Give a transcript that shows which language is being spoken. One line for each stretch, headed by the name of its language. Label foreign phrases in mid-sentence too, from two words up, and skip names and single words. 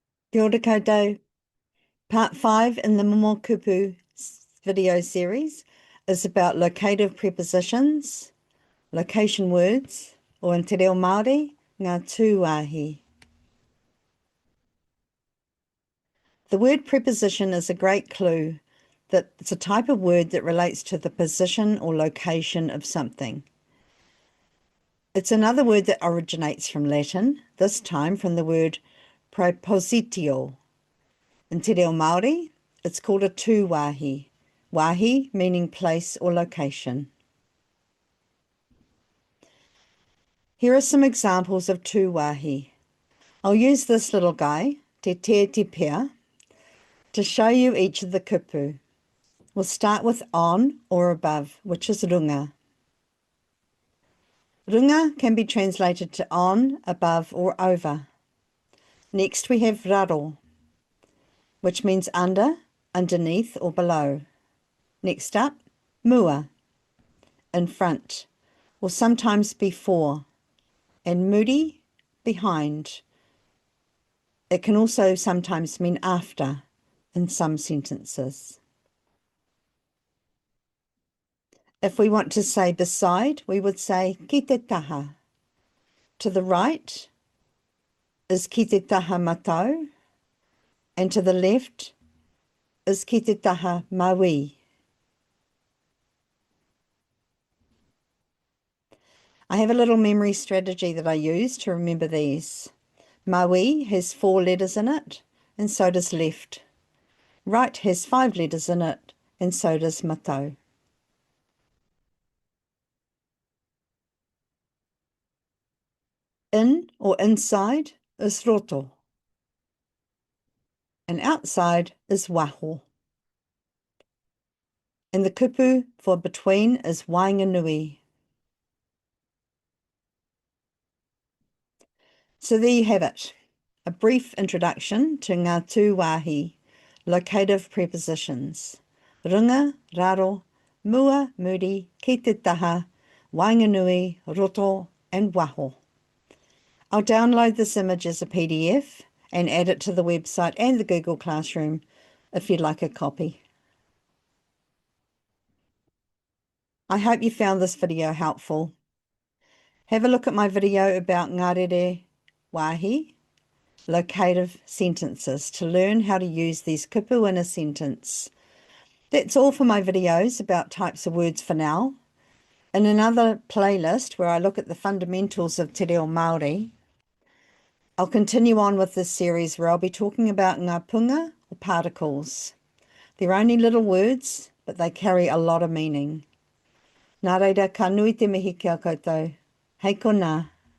Māori: Kia ora koutou.
English: Part 5 in the Momo Kupu video series is about locative prepositions, location words, or in
Māori: te reo Māori, ngā tūwāhi.
English: The word preposition is a great clue that it's a type of word that relates to the position or location of something. It's another word that originates from Latin, this time from the word propositio. In
Māori: te reo Māori,
English: it's called a tūwāhi. Wāhi meaning place or location. Here are some examples of tūwāhi. I'll use this little guy,
Māori: te te pea,
English: to show you each of the kupu. We'll start with on or above, which is runga. Runga can be translated to on, above, or over. Next we have raro, which means under, underneath, or below. Next up, mua, in front, or sometimes before, and muri, behind. It can also sometimes mean after in some sentences. If we want to say beside, we would say
Māori: ki te taha.
English: To the right is
Māori: ki te taha matau,
English: and to the left is
Māori: ki te taha mauī.
English: I have a little memory strategy that I use to remember these. Mauī has 4 letters in it, and so does left. Right has 5 letters in it, and so does matau. In or inside is roto, and outside is waho. And the kupu for between is wainganui. So there you have it, a brief introduction to
Māori: ngā tūwāhi,
English: locative prepositions.
Māori: Runga, raro, mua, muri, ki te taha, wainganui, roto, and waho.
English: I'll download this image as a PDF and add it to the website and the Google Classroom if you'd like a copy. I hope you found this video helpful. Have a look at my video about
Māori: ngārere wāhi,
English: locative sentences, to learn how to use these kupu in a sentence. That's all for my videos about types of words for now. In another playlist where I look at the fundamentals of
Māori: te reo Māori,
English: I'll continue on with this series where I'll be talking about
Māori: ngā punga
English: or particles. They're only little words, but they carry a lot of meaning.
Māori: Nā reira, ka nui te mihi kia koutou. Hei kona.